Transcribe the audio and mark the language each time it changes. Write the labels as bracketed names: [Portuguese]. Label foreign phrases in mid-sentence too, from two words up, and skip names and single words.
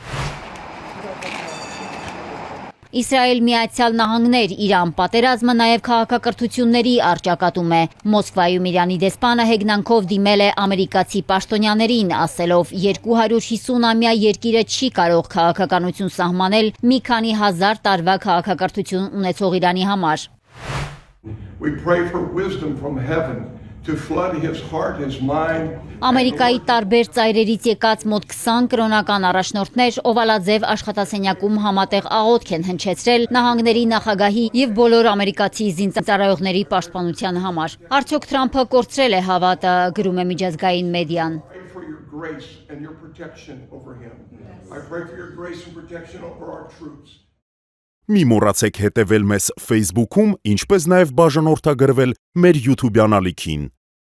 [Armenian] Իսրայել Միացյալ Նահանգներ Իրան պատերազմը նաև քաղաքակրթությունների առճակատում է։ Մոսկվայում Իրանի դեսպանը հեգնանքով դիմել է ամերիկացի պաշտոնյաներին, ասելով 250-ամյա երկիրը չի կարող քաղաքականություն սահմանել մի քանի հազար տարվա քաղաքակրթություն ունեցող Իրանի համար։ [English] We pray for wisdom from heaven to flood his heart, his mind. [Armenian] Ամերիկայի տարբեր ծայրերից եկած մոտ 20 կրոնական առաջնորդներ Օվալաձև աշխատասենյակում համատեղ աղոթք են հնչեցրել նահանգների նախագահի եւ բոլոր ամերիկացի զինծառայողների պաշտպանության համար։ Արդյոք Թրամփը կորցրել է հավատը, գրում է միջազգային մեդիան։ [English] Pray for your grace and your protection over him. I pray for your grace and protection over our troops. [Armenian] Մի մոռացեք հետևել մեզ Facebook-ում, ինչպես նաև բաժանորդագրվել մեր YouTube-յան ալիքին։